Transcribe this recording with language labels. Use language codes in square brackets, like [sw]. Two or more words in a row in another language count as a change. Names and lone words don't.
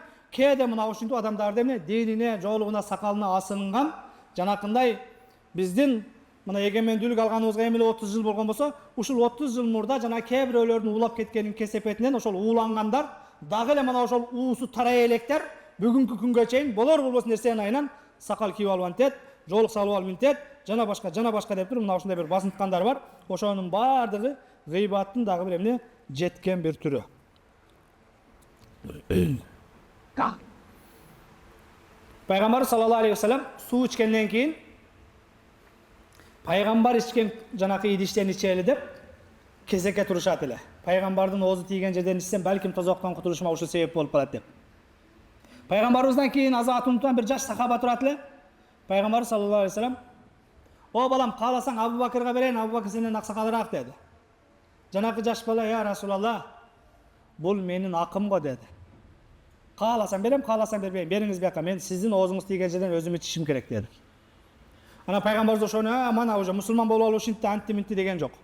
[ky] кээде мына ушинтип адамдарды эмне динине, жоолугуна, сакалына асынынган жанакындай биздин мына эгемендүүлүк алганыбызга эми эле 30 жыл болгон болсо, ушул 30 жыл мурда жана кээ бирөөлөрдүн уулап кеткенин кесепетинен ошол уулангандар дагы эле мына ошол уусу тарай электер бүгүнкү күнгө чейин болор болбос нерсенин айынан сакал кийип алып антет, жоолук салып алып минтет, жана башка деп туруп мына ушундай бир басынткандар бар. Ошонун бардыгы гыйбаттын дагы бир эмне жеткен бир түрү. Пайгамбар [ar] صلى الله عليه وسلم [ky] суу ичкенден кийин пайгамбар ичкен жанакы идиштен ичели деп кезекке турушат эле. Пайгамбардын оозу тийген жерден ичсем, балким тозоктон кутулушума ушул себеп болуп калат деп. Пайгамбарыбыздан кийин азат унутуан бир жаш сахаба турат эле. Пайгамбар [ar] صلى الله عليه وسلم: [ky] "О балам, кааласаң Абу Бакырга берейин, Абу Бакыр сенден аксакалыраак" деди. Жанакы жаш бала: [ar] "يا رسول الله, [ky] бул менин акым го" деди. "Кааласаң берем, кааласаң бербейм. Бериңиз бияка, мен сиздин оозуңуз тийген жерден өзүм ичишим керек" деди. Ана пайгамбарыбыз ошону мана уже мусулман болуп алып ушинтти антти минтти деген жок.